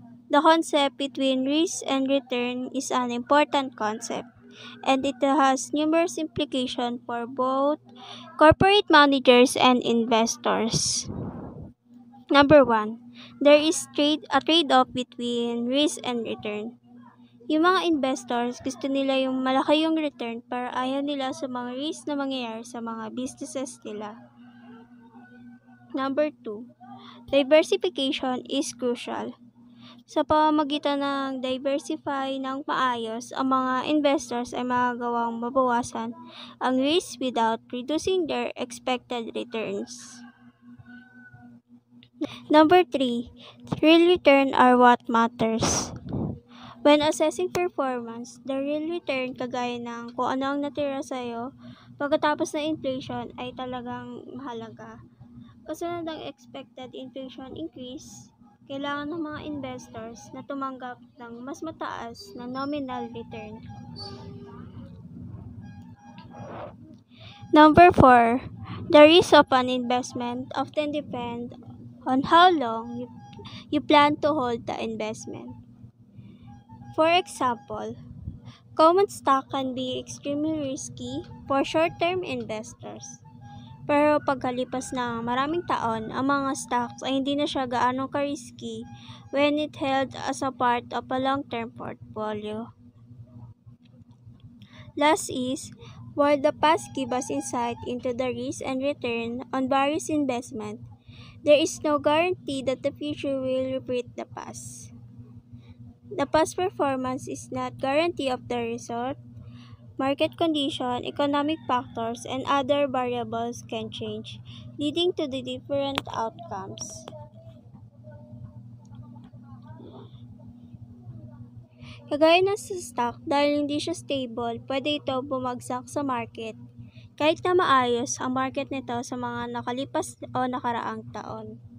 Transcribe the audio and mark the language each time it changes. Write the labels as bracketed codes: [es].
[en] The concept between risk and return is an important concept, and it has numerous implications for both corporate managers and investors. Number 1, there is a trade-off between risk and return. [tl] Yung mga investors, gusto nila yung malaki yung return pero ayaw nila sa mga risk na mangyayari sa mga businesses nila. [en] Number 2, diversification is crucial. [tl] Sa pamamagitan ng diversify ng maayos, ang mga investors ay magagawang mabawasan ang risk [en] without reducing their expected returns. Number 3, real return are what matters. When assessing performance, the real return [tl] kagaya ng kung ano ang natira sa'yo pagkatapos ng inflation ay talagang mahalaga. Kasunod ng expected inflation increase, kailangan ng mga investors na tumanggap ng mas mataas na nominal return. [en] Number 4, the risk of an investment often depend on how long you plan to hold the investment. For example, Common stock can be extremely risky for short-term investors. [tl] Pero pagkalipas ng maraming taon, ang mga stocks ay hindi na siya gaano ka-risky [en] when it held as a part of a long-term portfolio. Last is, while the past give us insight into the risk and return on various investments, there is no guarantee that the future will repeat the past. The past performance is not guarantee of the result. Market condition, economic factors, and other variables can change, leading to the different outcomes. [tl] Kagaya ng sa stock, dahil hindi siya stable, pwede ito bumagsak sa market, kahit na maayos ang market nito sa mga nakalipas o nakaraang taon.